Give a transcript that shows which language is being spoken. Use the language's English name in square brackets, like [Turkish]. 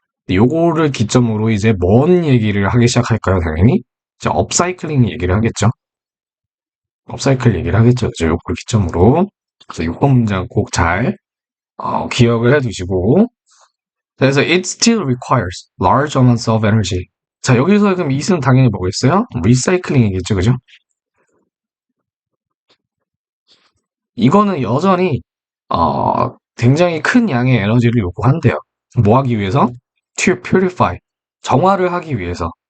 [Korean] 요거를 기점으로 이제 뭔 얘기를 하기 시작할까요? 당연히 이제 업사이클링 얘기를 하겠죠. 업사이클 얘기를 하겠죠. 그죠? 요걸 기점으로. 그래서 요거 문장 꼭 잘 기억을 해두시고. 그래서 [English] it still requires large amounts of energy. [Korean] 자, 여기서 그럼 it은 당연히 뭐겠어요? 리사이클링이겠죠. 그죠? 이거는 여전히 굉장히 큰 양의 에너지를 요구한대요. 뭐 하기 위해서? [English] To purify. [Korean] 정화를 하기 위해서.